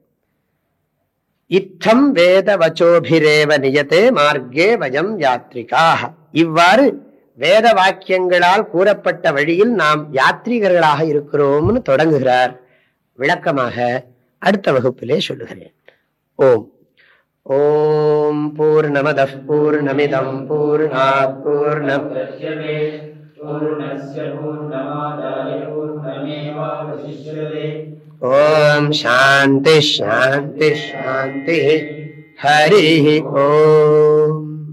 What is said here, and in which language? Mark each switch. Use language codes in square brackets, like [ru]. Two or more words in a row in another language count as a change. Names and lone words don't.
[sa] इत्थं वेद वचोभिरेव नियते मार्गे वयं यात्रिकाः. [ta] இவ்வாறு வேத வாக்கியங்களால் கூறப்பட்ட வழியில் நாம் யாத்ரீகர்களாக இருக்கிறோம்னு தொடங்குகிறார். விளக்கமாக அடுத்த வகுப்பிலே சொல்லுகிறேன். [sa] ॐ ॐ पूर्णमदः पूर्णमिदं पूर्णात् पूर्णमुदच्यते पूर्णस्य पूर्णमादाय पूर्णमेवावशिष्यते. ॐ शान्ति शान्ति शान्ति. हरि ॐ.